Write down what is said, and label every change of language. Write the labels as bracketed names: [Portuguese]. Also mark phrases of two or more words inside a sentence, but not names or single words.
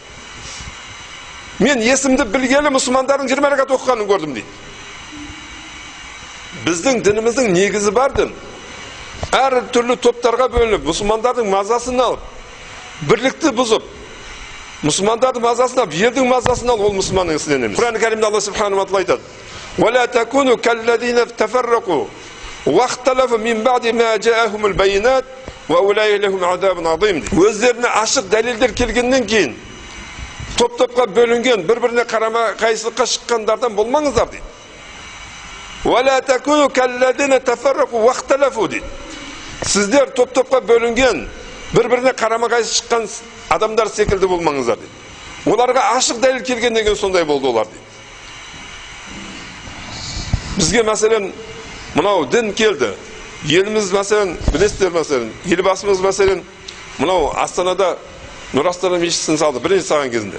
[Kazakh] Мен есімді білгелі мұсылмандардың 20 ракат оқығанын көрдім дейді. Біздің дініміздің негізі бар дін. Әр түрлі топтарға бөлініп, мұсылмандардың мазасын алып, бірлікті бұзып, мұсылмандардың мазасын алып, елдің мазасын алып, ол мұсылманның ісінен емес. Құран Кәрімде Алла [Arabic] سبحانه وتعالى [Kazakh] айтады: [Arabic] "ولا تكونوا كالذين تفرقوا واختلفوا من بعد ما جاءهم البينات وأولئك لهم عذاب عظيم." [Kazakh] Өздеріне ашық дәлелдер келгеннен кейін топ-топқа бөлінген, бір-біріне қарама қайшылыққа шыққандардан болмаңыздар дейді. [Arabic] "ولا تكونوا كالذين تفرقوا واختلفوا" [Kazakh] дейді. Сіздер топ-топқа бөлінген, бір-біріне қарама қайшы шыққан адамдар секілді болмаңыздар дейді. Оларға ашық дәлел келгеннен кейін сондай болды олар дейді. Бізге мәселен мынау дін келді. Еліміз мәселен, білесіздер мәселен, елбасымыз мәселен мынау Астанада Нұр Астана мешітін салды бірінші салған кезінде.